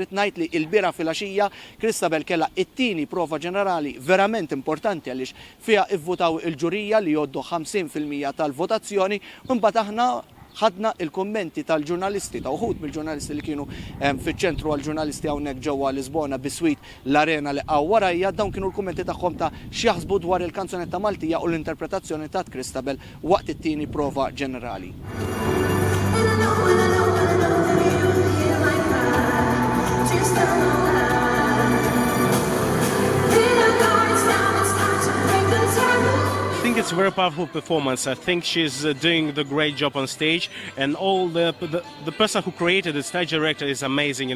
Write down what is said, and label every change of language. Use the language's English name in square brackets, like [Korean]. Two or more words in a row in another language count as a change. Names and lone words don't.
[Maltese] Rid ngħid li l-biera filgħaxija Christabelle kellha it-tieni prova ġenerali verament importanti għaliex fiha ivvutaw il-ġurija li jgħoddu 50% tal-votazzjoni u mbagħad aħna ħadna il-kummenti tal-ġurnalisti ta' uħud mill-ġurnalisti li kienu fiċ-ċentru għall-ġurnalisti hawnhekk ġewwa Lisbona biswit l-arena li qgħu warajja. Dawn kienu l-kummenti tagħhom ta' x'jaħsbu dwar il-kanzunetta Maltija u l-interpretazzjoni ta' Christabelle waqt it-tieni prova ġenerali. [English] I think it's a very powerful performance. I think she's doing the great job on stage, and all the person who created it, stage director, is amazing.